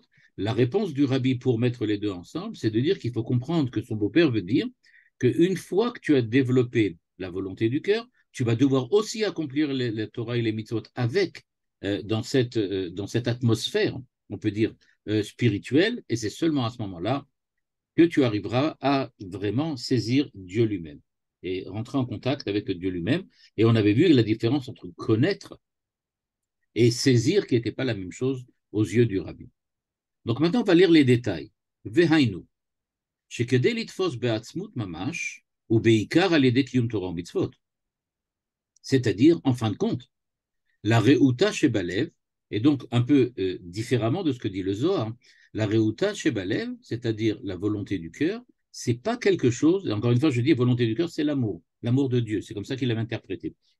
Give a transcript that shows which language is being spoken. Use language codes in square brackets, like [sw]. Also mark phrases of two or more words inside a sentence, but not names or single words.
[fr] La réponse du rabbi pour mettre les deux ensemble, c'est de dire qu'il faut comprendre que son beau-père veut dire qu'une fois que tu as développé la volonté du cœur, tu vas devoir aussi accomplir les Torah et les Mitzvot avec, dans cette atmosphère, on peut dire, spirituelle, et c'est seulement à ce moment-là que tu arriveras à vraiment saisir Dieu lui-même et rentrer en contact avec Dieu lui-même. Et on avait vu la différence entre connaître et saisir qui n'était pas la même chose aux yeux du rabbi. Donc maintenant, on va lire les détails. [he] Vehainu, שכדי לתפוס בעצמות ממש, ובעיקר על ידי קיום תורה ומצוות. [fr] C'est-à-dire, en fin de compte, la [he] רעותא שבלב, [fr] et donc un peu différemment de ce que dit le Zohar, la [he] רעותא שבלב, [fr] c'est-à-dire la volonté du cœur, c'est pas quelque chose, encore une fois je dis volonté du cœur, c'est l'amour de Dieu, c'est comme ça qu'il l'avait interprété.